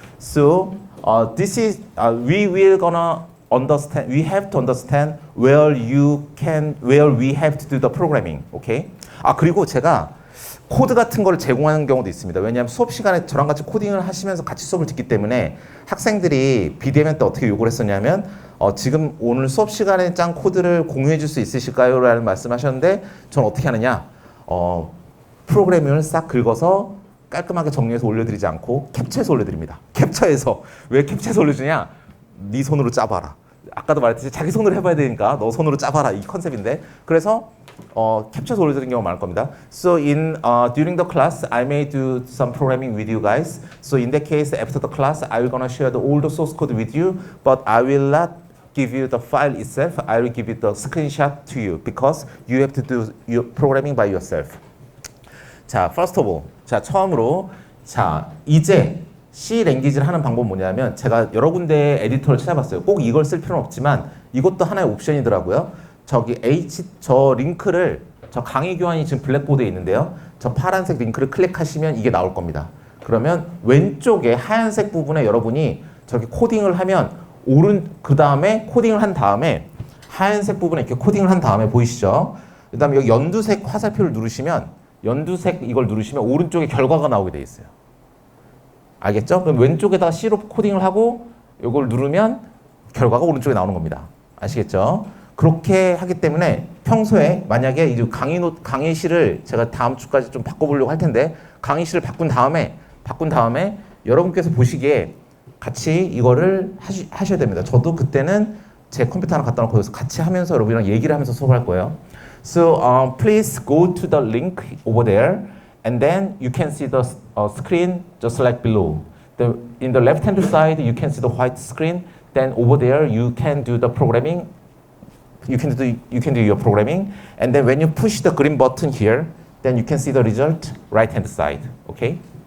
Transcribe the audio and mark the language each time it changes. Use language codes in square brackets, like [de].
[en] So, this is, we will gonna understand, we have to understand where we have to do the programming, okay? [ko] 그리고 제가 코드 같은 걸 제공하는 경우도 있습니다. 왜냐하면 수업 시간에 저랑 같이 코딩을 하시면서 같이 수업을 듣기 때문에 학생들이 비대면 때 어떻게 요구를 했었냐면 지금 오늘 수업 시간에 짠 코드를 공유해 줄 수 있으실까요? 라는 말씀하셨는데 저는 어떻게 하느냐 프로그래밍을 싹 긁어서 깔끔하게 정리해서 올려드리지 않고 캡처해서 올려드립니다. 캡처해서 왜 캡처해서 올려주냐? 네 손으로 짜봐라. 아까도 말했듯이 자기 손으로 해봐야 되니까 너 손으로 짜봐라 이 컨셉인데 그래서 캡처해서 올려드리는 경우가 많을 겁니다. [en] So during the class, I may do some programming with you guys. So in that case, after the class, I will gonna share all the source code with you, but I will not give you the file itself. I will give you the screenshot to you because you have to do your programming by yourself. [ko] 자, [en] first of all, [ko] 자 처음으로 자 이제 C 랭귀지를 하는 방법은 뭐냐면 제가 여러 군데 에디터를 찾아봤어요. 꼭 이걸 쓸 필요는 없지만 이것도 하나의 옵션이더라고요. 저 링크를 저 강의 교환이 지금 블랙보드에 있는데요. 저 파란색 링크를 클릭하시면 이게 나올 겁니다. 그러면 왼쪽에 하얀색 부분에 여러분이 저렇게 코딩을 하면 그 다음에 코딩을 한 다음에 하얀색 부분에 이렇게 코딩을 한 다음에 보이시죠? 그 다음에 여기 연두색 화살표를 누르시면 연두색 이걸 누르시면 오른쪽에 결과가 나오게 돼 있어요. 알겠죠? 그럼 왼쪽에다가 C로 코딩을 하고 이걸 누르면 결과가 오른쪽에 나오는 겁니다. 아시겠죠? 그렇게 하기 때문에 평소에 만약에 이 강의실을 제가 다음 주까지 좀 바꿔보려고 할 텐데 강의실을 바꾼 다음에 여러분께서 보시기에 같이 이거를 하셔야 됩니다. 저도 그때는 제 컴퓨터 하나 갖다 놓고 여기서 같이 하면서 여러분이랑 얘기를 하면서 수업을 할 거예요. [en] So please go to the link over there and then you can see the screen just like below. In the left hand side you can see the white screen. Then over there you can do the programming. You can do your programming, and then when you push the green button here, then you can see the result right hand side. Okay.